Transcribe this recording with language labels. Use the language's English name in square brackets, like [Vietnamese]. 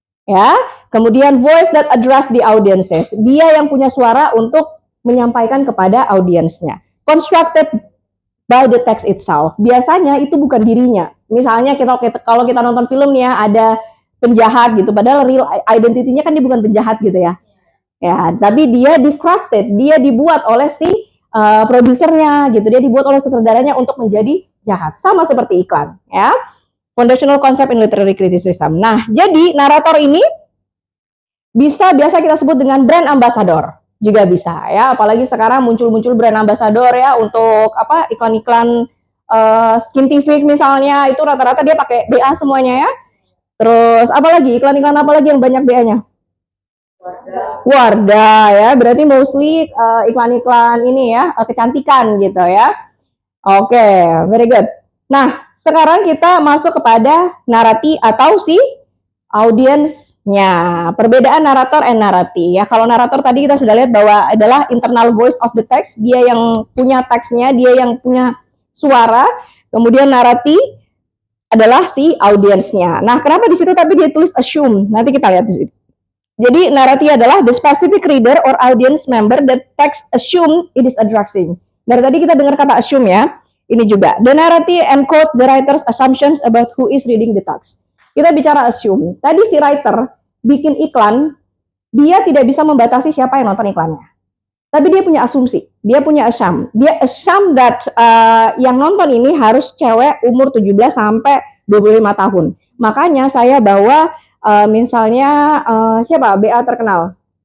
[Indonesian] Ya, kemudian [English] voice that address the audiences. [Indonesian] Dia yang punya suara untuk menyampaikan kepada audiensnya. [English] Constructed by the text itself. [Indonesian] Biasanya itu bukan dirinya. Misalnya kalau kita nonton film nih ya, ada penjahat gitu, padahal real identity-nya kan dia bukan penjahat gitu ya. Ya, tapi dia di-crafted, dia dibuat oleh si produsernya gitu, dia dibuat oleh sutradaranya untuk menjadi jahat. Sama seperti iklan, ya. [English] Foundational concept in literary criticism. [Indonesian] Nah, jadi narator ini biasa kita sebut dengan brand ambassador. Juga bisa ya, apalagi sekarang muncul brand ambassador ya untuk apa, iklan-iklan scientific misalnya, itu rata-rata dia pakai BA semuanya ya. Terus apalagi iklan-iklan apalagi yang banyak BA-nya? Wardah ya, berarti mostly iklan-iklan ini ya, kecantikan gitu ya. Oke, very good. Nah, sekarang kita masuk kepada narasi atau si audiensnya. Perbedaan narator and narrati ya. Kalau narator tadi kita sudah lihat bahwa adalah [English] internal voice of the text, [Indonesian] dia yang punya teksnya, dia yang punya suara. Kemudian narati adalah si audiensnya. Nah, kenapa di situ tapi dia tulis assume? Nanti kita lihat di situ. Jadi narati adalah [English] the specific reader or audience member that text assume it is addressing. [Indonesian] Dari tadi kita dengar kata assume ya. Ini juga. [English] The narrative encodes the writer's assumptions about who is reading the text. [Indonesian] Kita bicara assume. Tadi si writer bikin iklan, dia tidak bisa membatasi siapa yang nonton iklannya. Tapi dia punya asumsi, dia punya assume. Dia assume that yang nonton ini harus cewek umur 17 sampai 25 tahun. Makanya saya bawa misalnya siapa? BA terkenal.